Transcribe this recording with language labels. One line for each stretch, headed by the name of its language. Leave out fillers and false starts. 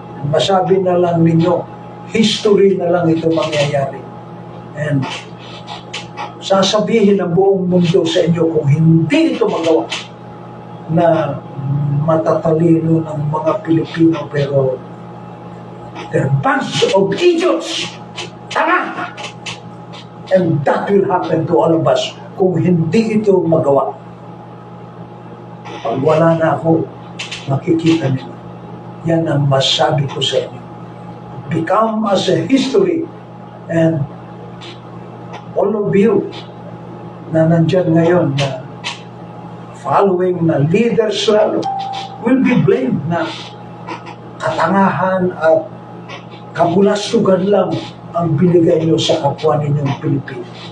Filipino: Masabi na lang ninyo, history na lang ito mangyayari. And sasabihin ng buong mundo sa inyo kung hindi ito magawa na matatalino ng mga Pilipino pero
English: they're bunch of idiots.
Filipino: Tama!
English: And that will happen to all of us
Filipino: kung hindi ito magawa. Pag wala na ako, makikita nila. Yan ang masabi ko sa inyo.
English: Become as a history and all of you
Filipino: na nandyan ngayon na
English: following
Filipino: na leaders lalo
English: will be blamed
Filipino: na katangahan at kabulastugan lang ang binigay nyo sa kapwa ninyong Pilipino.